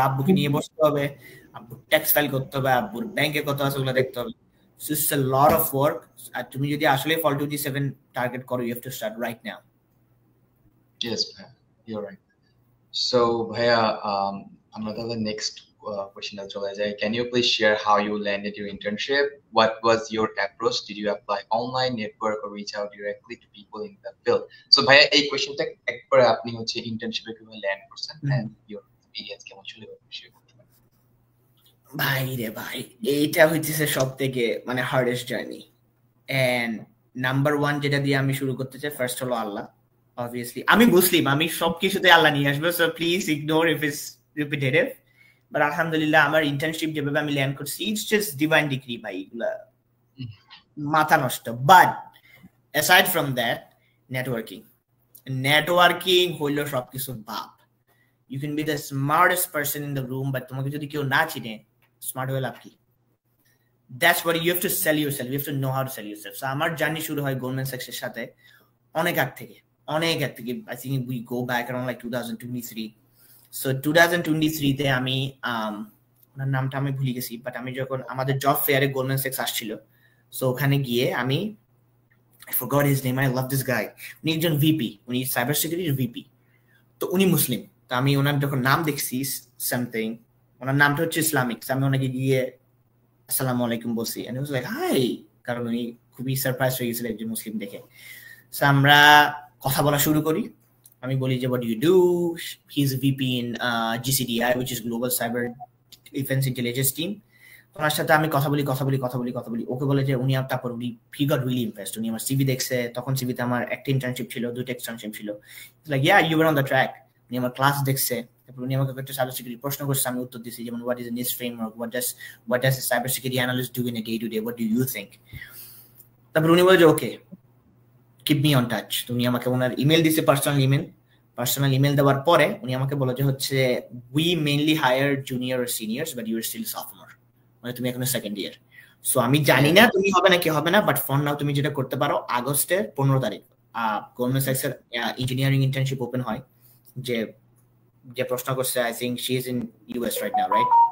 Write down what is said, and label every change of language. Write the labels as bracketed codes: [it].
[bn] আব্বুকে নিয়ে বসতে হবে, আব্বুর ট্যাক্স ফাইল করতে হবে, আব্বুর ব্যাংকে কত আছে ওগুলো দেখতে হবে। [en] So it's a lot of work. [bn] আর তুমি যদি আসলে fall 27 টার্গেট করো, [en] You have to start right now. Yes, you're right. [bn] So Bhaiya, আমরা তাহলে [en] next question [bn] এ চলে যাই। [en] Can you please share how you landed your internship? What was your approach? Did you apply online, network, or reach out directly to people in the field? [bn] So Bhaiya, এই কোশ্চেনটা একবারে আপনি হচ্ছে ইন্টার্নশিপে কিভাবে land করছেন [en] and your experience [bn] কেমন ছিল share করতে পারেন? ভাই রে ভাই, এইটা হইতেছে সবথেকে মানে হার্ডেস্ট জার্নি। এন্ড নাম্বার 1 যেটা দিয়ে আমি শুরু করতে চাই, ফার্স্ট হলো আল্লাহ। [en] obviously [bn] আমি মুসলিম, আমি সবকিছুতে আল্লাহ নিয়ে আসবো, [en] So please ignore if it's repetitive. [bn] But আলহামদুলিল্লাহ আমার ইন্টার্নশিপ যেভাবে আমি ল্যান্ড করছি, [en] it's just divine degree [bn] ভাই, এগুলা মাথা নষ্ট। [en] but aside from that, [bn] networking হইল সবকিছুর বাপ। [en] you can be the smartest person in the room, but [bn] তোমাকে যদি কেউ না চিনে, স্মার্ট হয়ে লাভ কি? [en] That's what you have to sell yourself. You have to know how to sell yourself. [bn] So আমার জার্নি শুরু হয় গোল্ডম্যান স্যাক্সের সাথে অনেক আগ থেকে। [en] I think we go back around like 2023. [bn] So 2023 তে আমি ওনার নামটা আমি ভুলে গেছি, বাট আমি যখন আমাদের জব ফেয়ারে গোল্ডম্যান স্যাক্স আসছিল, সো ওখানে গিয়ে আমি [en] I forgot his name. I love this guy. [bn] উনি একজন ভিপি, উনি সাইবার সিকিউরিটির ভিপি। তো উনি মুসলিম, তো আমি ওনার যখন নাম দেখছি সামথিং, ওনার নামটা হচ্ছে ইসলামিক, আমি ওনাকে গিয়ে আসসালামু আলাইকুম বলছি, [en] and he was like hi, [bn] কারণ উনি খুবই সারপ্রাইজ হয়ে গেছিল একজন মুসলিম দেখে। সো আমরা কথা বলা শুরু করি, আমি বলি যে [en] what do you do, he is a VP in GCDI which is Global Cyber Defense Intelligence Team। [bn] ওনার সাথে আমি কথা বলি, ওকে বলে যে উনি, তারপর উনি [en] he got really impressed, [bn] উনি আমার সিভি দেখছে, তখন সিভিতে আমার একটা ইন্টার্নশিপ ছিল, দুটো এক্সটার্নশিপ ছিল, like [en] yeah you were on the track। [bn] উনি আমার ক্লাস দেখছে, তারপর উনি আমাকে একটা সাইবার সিকিউরিটি প্রশ্ন করছে, আমি উত্তর দিছি যেমন [en] what is a NIST framework, what does a cyber security analyst do in a day to day, what do you think। [bn] তারপর উনি বলে যে ওকে [en] keep me on touch। [bn] তুমি আমাকে ওনার ইমেল দিছে, পার্সোনাল ইমেল দেওয়ার পরে উনি আমাকে বলে যে হচ্ছে [en] we mainly hire junior or seniors but you are still sophomore, [bn] মানে তুমি এখনো সেকেন্ড ইয়ার। সো আমি জানি না তুমি হবে না কি হবে না, [en] but for now [bn] তুমি যেটা করতে পারো, আগস্টের 15 তারিখ গোল্ডম্যান স্যাক্সের ইঞ্জিনিয়ারিং ইন্টার্নশিপ ওপেন হয়, যে প্রশ্ন করছে [en] I think she is in US right now right.